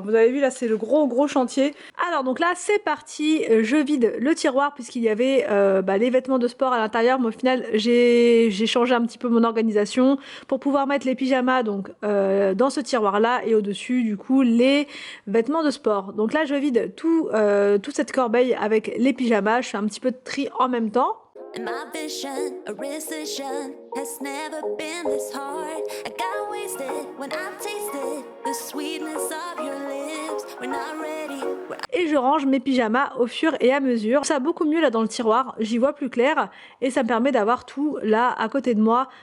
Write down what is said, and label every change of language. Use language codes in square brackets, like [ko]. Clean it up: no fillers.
[fr] Vous avez vu là c'est le gros chantier. Alors donc là c'est parti, je vide le tiroir puisqu'il y avait les vêtements de sport à l'intérieur, mais au final j'ai changé un petit peu mon organisation pour pouvoir mettre les pyjamas donc dans ce tiroir là et au dessus du coup les vêtements de sport. Donc là je vide toute cette corbeille avec les pyjamas, je fais un petit peu de tri en même temps. [en] And my vision, a recession has never been this hard. I got wasted when I tasted the sweetness of your lips. We're not ready. [fr] Et je range mes pyjamas au fur et à mesure. Ça va beaucoup mieux là dans le tiroir, j'y vois plus clair et ça me permet d'avoir tout là à côté de moi.